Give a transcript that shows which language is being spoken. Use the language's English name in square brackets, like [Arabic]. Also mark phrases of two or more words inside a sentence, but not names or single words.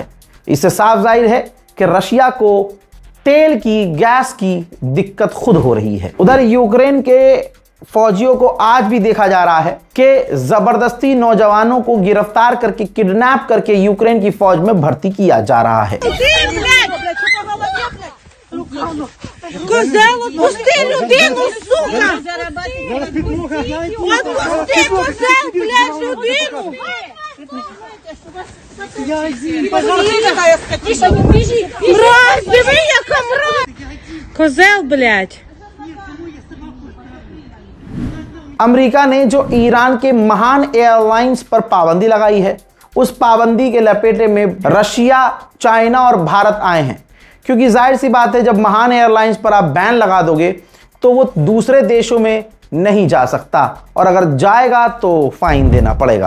[Hindi] इससे साफ जाहिर है कि रशिया को तेल की, गैस की दिक्कत खुद हो रही है। उधर यूक्रेन के फौजियों को आज भी देखा जा रहा है कि जबरदस्ती नौजवानों को गिरफ्तार करके, किडनैप करके यूक्रेन की फौज में भर्ती किया जा रहा है। [Russian] Козел, отпусти людину, сука! Отпусти, козел, блядь, людину! [Ukrainian] Мразь, диви, яка мразь! [Russian] Козел, блядь! [Hindi] अमेरिका ने जो ईरान के महान एयरलाइंस पर पाबंदी लगाई है, उस पाबंदी के लपेटे में रशिया, चाइना और भारत आए हैं। क्योंकि जाहिर सी बात है, जब महान एयरलाइंस पर आप बैन लगा दोगे तो वो दूसरे देशों में नहीं जा सकता, और अगर जाएगा तो फाइन देना पड़ेगा।